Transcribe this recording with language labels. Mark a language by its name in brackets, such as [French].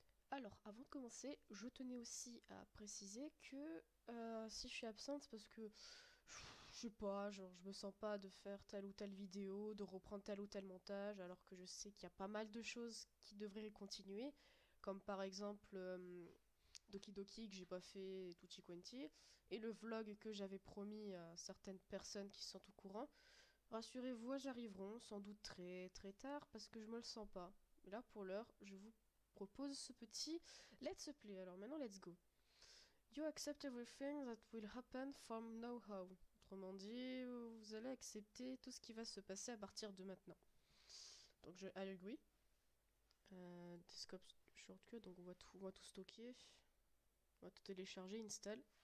[French] Alors, avant de commencer, je tenais aussi à préciser que si je suis absente, c'est parce que je sais pas, genre je me sens pas de faire telle ou telle vidéo, de reprendre tel ou tel montage, alors que je sais qu'il y a pas mal de choses qui devraient continuer, comme par exemple Doki Doki que j'ai pas fait, Tutti Quanti, et le vlog que j'avais promis à certaines personnes qui sont au courant. Rassurez-vous, elles arriveront sans doute très très tard parce que je me le sens pas. Mais là, pour l'heure, je vous propose ce petit Let's Play. Alors maintenant, [English] let's go. You accept everything that will happen from now on. [French] Autrement dit, vous allez accepter tout ce qui va se passer à partir de maintenant. Donc je agree. Desktop shortcut, donc on va tout stocker. On va tout télécharger, install.